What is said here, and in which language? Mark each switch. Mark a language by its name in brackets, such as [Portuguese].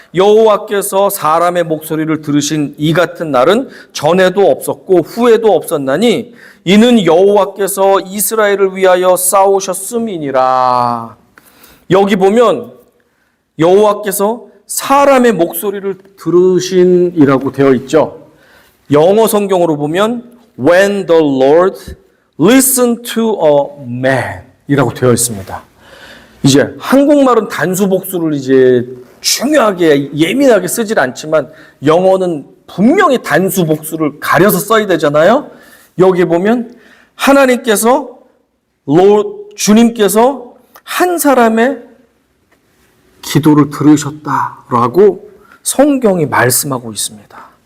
[Korean] 여호와께서 사람의 목소리를 들으신 이 같은 날은 전에도 없었고 후에도 없었나니 이는 여호와께서 이스라엘을 위하여 싸우셨음이니라. 여기 보면 여호와께서 사람의 목소리를 들으신이라고 되어 있죠. 영어 성경으로 보면 [English] When the Lord listened to a man [Korean] 이라고 되어 있습니다. 이제 한국말은 단수 복수를 이제 중요하게 예민하게 쓰질 않지만 영어는 분명히 단수 복수를 가려서 써야 되잖아요. 여기 보면 하나님께서 주님께서 한 사람의 기도를 들으셨다라고 성경이 말씀하고 있습니다.